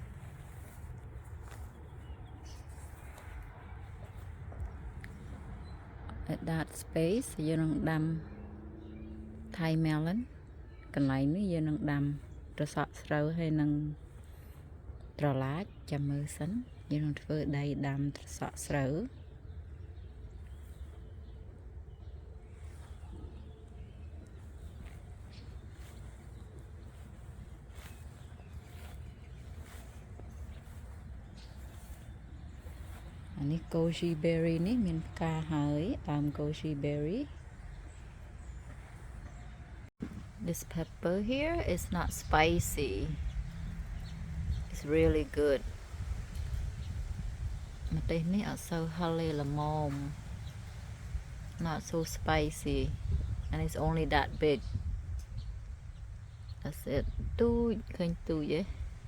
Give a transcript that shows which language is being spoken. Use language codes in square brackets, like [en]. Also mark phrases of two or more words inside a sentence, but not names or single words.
[en] This at that space [km] យើងនឹងដាំ [en] Thai melon [km] កន្លែងនេះយើងនឹងដាំត្រសក់ស្រូវហើយនឹងត្រឡាចចាំមើលសិនយើងនឹងធ្វើដីដាំត្រសក់ស្រូវ អានេះ [en] goji berry [km] នេះមានផ្កាហើយដើម [en] goji berry This pepper here is not spicy. It's really good. [km] ម្ទេសនេះអត់សូវហឹរទេល្មម [en] Not so spicy. And it's only that big. That's it. [km] ទូចឃើញទូចទេ